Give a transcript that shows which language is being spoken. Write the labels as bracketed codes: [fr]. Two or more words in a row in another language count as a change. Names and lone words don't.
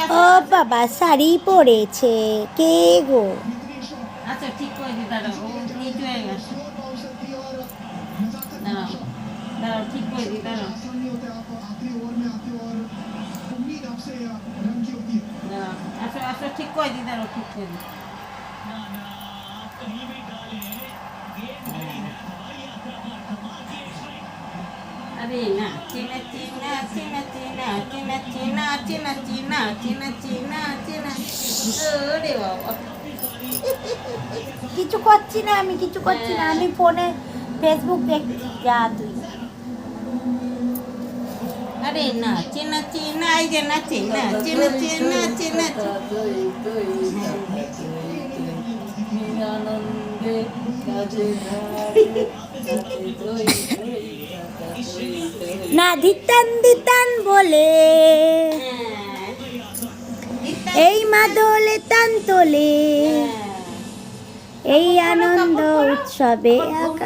[bn] ও বাবা শাড়ি পরেছে কে গো? আচ্ছা ঠিক করে দি দাঁড়াও ও নিচু হয়ে গেছে দাঁড়াও দাঁড়াও ঠিক করে দি দাঁড়াও দাঁড়াও আসো আসো ঠিক করে দি দাঁড়াও ঠিক করে দি [hi] अरे नाचे नाचे नाचे नाचे नाचे नाचे नाचे नाचे नाचे नाचे नाचे नाचे अरे बाबा [bn] কিছু করছি না, আমি কিছু করছি না, আমি ফোনে ফেসবুক দেখছি। যা তুই [hi] अरे नाचे नाचे नाई जे नाचे नाचे नाचे नाचे नाचे [bn] না ধিতান দিতান বলে এই মাদলে তান তোলে এই আনন্দ উৎসবে আকাশ।